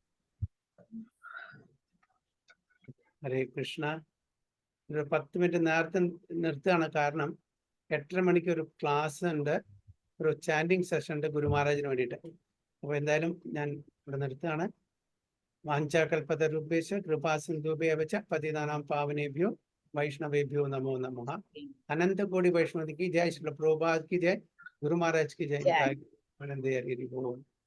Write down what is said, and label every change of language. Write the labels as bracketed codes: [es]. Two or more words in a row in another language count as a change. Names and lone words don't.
[ml] ഹരേ കൃഷ്ണ. ഒരു 10 മിനിറ്റ് നേരത്തെ നിർത്തുകയാണ്, കാരണം 8:30 മണിക്ക് ഒരു ക്ലാസ് ഉണ്ട്, ഒരു ചാൻഡിങ് സെഷൻ ഉണ്ട് ഗുരുമഹാരാജിന് വേണ്ടിയിട്ട്. അപ്പൊ എന്തായാലും ഞാൻ ഇവിടെ നിർത്തുകയാണ്. [sa] വാഞ്ചാകൽപതരുഭ്യശ്ച കൃപാസിന്ധുഭ്യശ്ച പതിതാനാം പാവനേഭ്യോ वैष्णवेभ्यो नमो नमः। [hi] अनंत कोटि वैष्णव की जय, श्रील प्रभुपाद की जय, गुरु महाराज की जय।